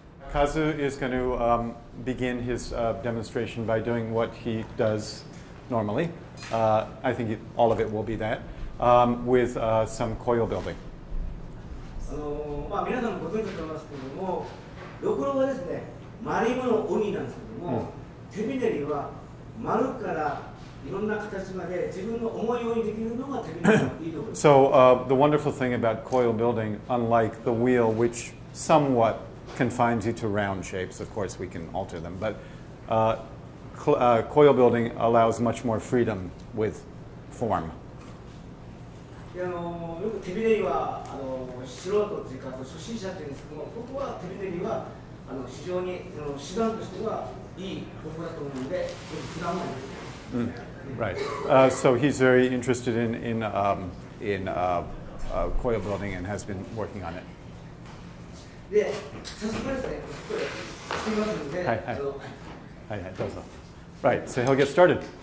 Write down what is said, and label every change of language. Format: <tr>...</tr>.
<en>Kazu is going to begin his demonstration by doing what he does normally. I think all of it will be that, with some coil building.</en> <ja>皆さんもご存知だと思いますけれども、ろくろはですね、丸いものを鬼なんですけども、手びねりは丸からいろんな形まで自分の思いようにできるのが手びねりのいいところです。</ja> <en>So the wonderful thing about coil building, unlike the wheel, which somewhat confines you to round shapes, of course we can alter them, but coil building allows much more freedom with form.</en> <ja>よく手びねりは素人というか初心者というんですけども、僕は手びねりは非常に手段としてはいい方法だと思うので、普段はないです。</ja> <en>Right. So he's very interested in coil building and has been working on it.</en> <ja>で、早速ですね、これしてみますので、はい、どうぞ。</ja> <en>Right. So he'll get started.</en>